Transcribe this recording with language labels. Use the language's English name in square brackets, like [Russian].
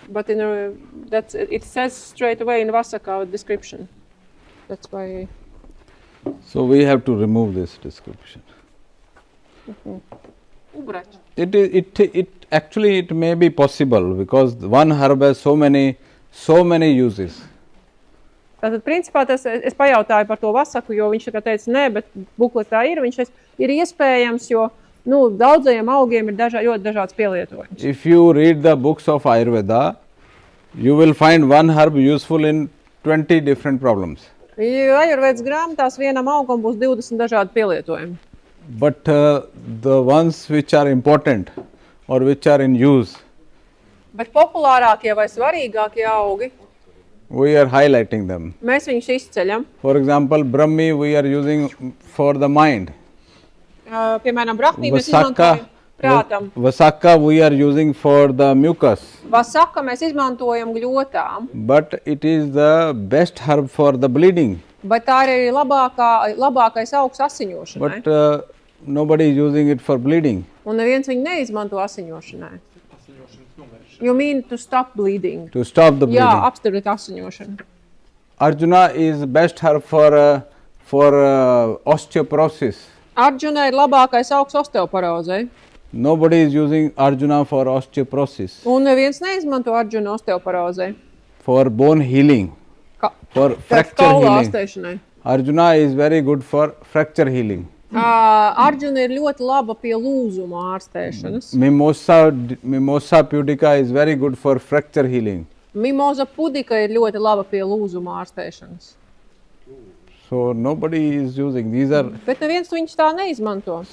[English] But in it says straight away in Vasaka description. That's why. So we have to remove this description. [Polish] Ubrać. [English] It actually it may be possible because one herb has so many uses. [Latvian] Tātad, principā, es pajautāju par to Vasaku, jo viņš tā teica, nē, bet bukletā ir, viņš ir iespējams, jo daudzajiem augiem ir ļoti dažāds pielietojums. [English] If you read the books of Ayurveda, you will find one herb useful in 20 different problems. [Latvian] Ajurvedas grāmatās vienam augam būs 20 dažādi pielietojumi. [English] But the ones which are important or which are in use, [Latvian] Bet populārākie vai svarīgākie augi, [English] we are highlighting them. [Latvian] mēs viņus izceļam. [English] For example, Brahmi we are using for the mind. [Latvian] Piemēram, brahmī mēs izmantojam prātam. [English] Vasaka we are using for the mucus. [Latvian] Vasaka mēs izmantojam gļotām, [English] But it is the best herb for the bleeding. [Latvian] bet tā ir arī labākais augs asiņošanai. [English] But nobody is using it for bleeding. [Latvian] Un neviens viņu neizmanto asiņošanai. Asiņošanas novēršana. [English] You mean to stop bleeding? To stop the bleeding. [Latvian] Jā, apsturēt asiņošanu. [English] Arjuna is best herb for osteoporosis. [Latvian] Arjuna ir labākais augs osteoporozei. [English] Nobody is using Arjuna for osteoporosis. [Latvian] Un neviens neizmanto Arjuna osteoporozei. [English] For bone healing, for fracture [Latvian] Kaula [English] healing. [Latvian] ārstēšanai. [English] Arjuna is very good for fracture healing. [Latvian] Arjuna ir ļoti laba pie lūzuma ārstēšanas. [English] Mimosa pudica is very good for fracture healing. [Latvian] Mimoza pudica ir ļoti laba pie lūzuma ārstēšanas. [English] So nobody is using. These are, [Latvian] Bet neviens viņus tā neizmanto.